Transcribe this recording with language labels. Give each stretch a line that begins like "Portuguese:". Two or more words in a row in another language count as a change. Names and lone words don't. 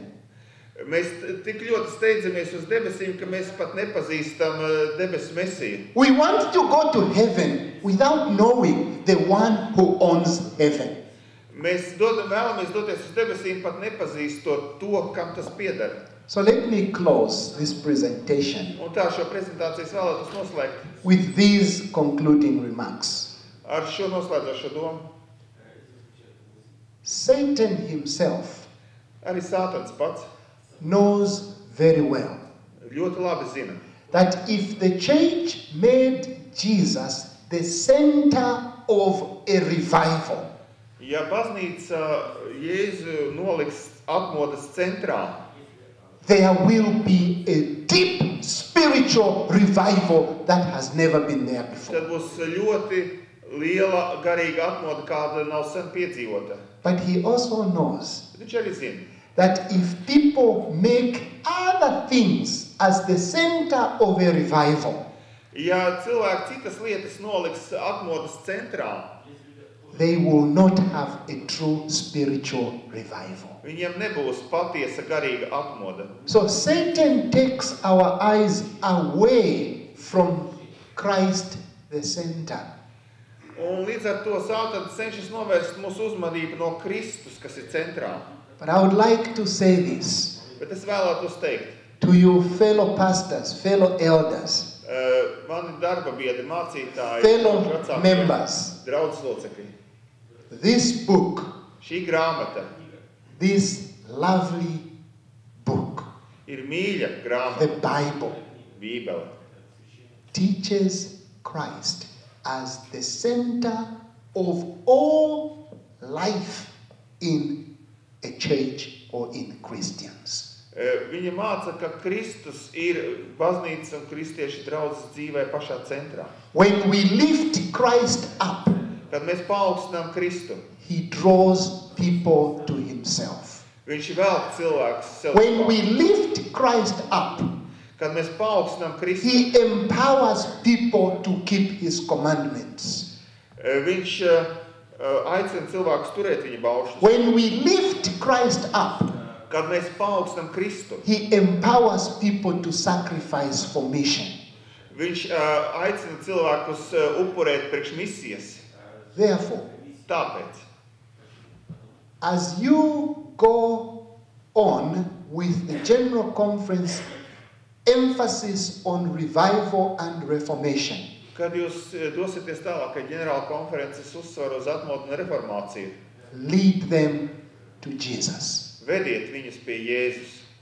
Latvian: Mēs tik ļoti steidzamies uz debesīm, ka mēs pat nepazīstam debesu Mesiju.
English: We want to go to heaven without knowing the one who owns heaven.
Latvian: Mēs vēlamies doties uz debesīm, pat nepazīstot to, kam tas pieder.
English: So let me close this presentation
Latvian: Un tā šo prezentācijas vēlētos noslēgt
English: with these concluding remarks.
Latvian: ar šo noslēdzošo domu.
English: Satan himself
Latvian: Arī Sātans pats
English: knows very well
Latvian: ļoti labi zina,
English: that if the church made Jesus the center of a revival,
Latvian: ja baznīca Jēzu noliks atmodas centrā,
English: there will be a deep spiritual revival that has never been there before.
Latvian: tad būs ļoti liela garīga atmoda, kāda nav sen piedzīvota.
English: But he also knows
Latvian: Viņš arī zina,
English: that if people make other things as the center of a revival,
Latvian: ja cilvēki citas lietas noliks atmodas centrā,
English: they will not have a true spiritual revival.
Latvian: viņiem nebūs patiesa garīga atmoda.
English: So Satan takes our eyes away from Christ the center.
Latvian: Un līdz ar to Sātans cenšas novērst mūsu uzmanību no Kristus, kas ir centrā.
English: But I would like to say this
Latvian: Bet es vēlētos teikt,
English: to you fellow pastors, fellow elders,
Latvian: mani darba biedri, mācītāji,
English: fellow
Latvian: vecāki,
English: members.
Latvian: draudzes locekļi.
English: This book,
Latvian: Šī grāmata
English: this lovely book,
Latvian: ir mīļa
English: the
Latvian: grāmata,
English: Bible,
Latvian: Bībele.
English: teaches Christ as the center of all life in a church or in Christians.
Latvian: Viņa māca, ka Kristus ir baznīcas un kristiešu draudzes dzīvē pašā centrā.
English: When we lift Christ up,
Latvian: Kad mēs paaugstinām Kristu,
English: he draws people to himself.
Latvian: viņš velk cilvēkus sev.
English: When we lift Christ up,
Latvian: Kad mēs paaugstinām Kristu,
English: he empowers people to keep his commandments.
Latvian: viņš aicina cilvēkus turēt viņa baušļus.
English: When we lift Christ up,
Latvian: Kad mēs paaugstinām Kristu,
English: he empowers people to sacrifice for mission.
Latvian: viņš aicina cilvēkus upurēt priekš misijas.
English: Therefore,
Latvian: Tāpēc,
English: as you go on with the General Conference emphasis on revival and reformation,
Latvian: kad jūs dosieties tālāk, ka ģenerāla konferences uzsver uz atmodu un reformāciju,
English: lead them to Jesus.
Latvian: vediet viņus pie Jēzus.